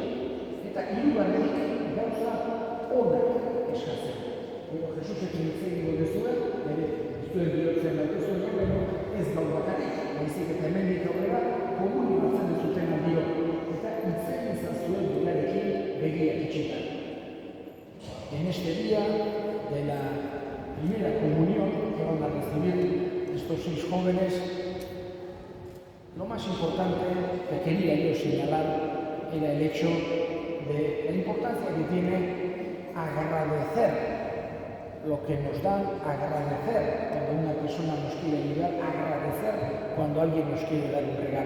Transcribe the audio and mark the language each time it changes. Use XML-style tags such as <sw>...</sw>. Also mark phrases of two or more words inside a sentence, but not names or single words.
<eu>Eta hirugarrenik gauza onak eskatzen. Gero Jesusek hitz egingo duzue, bere zuen bihotzen daukuzuen baina ez gaur bakarrik, baizik eta hemendik aurrera komunio hartzen duzuten dio. Eta hitz egin zuen berarekin begiak itxita.</eu> <es>En este día de la primera comunión que van a recibir estos 6 jóvenes, lo más importante que quería yo señalar era el hecho de la importancia que tiene agradecer lo que nos dan, agradecer cuando una persona nos quiere ayudar, agradecer cuando alguien nos quiere dar un regalo.</es>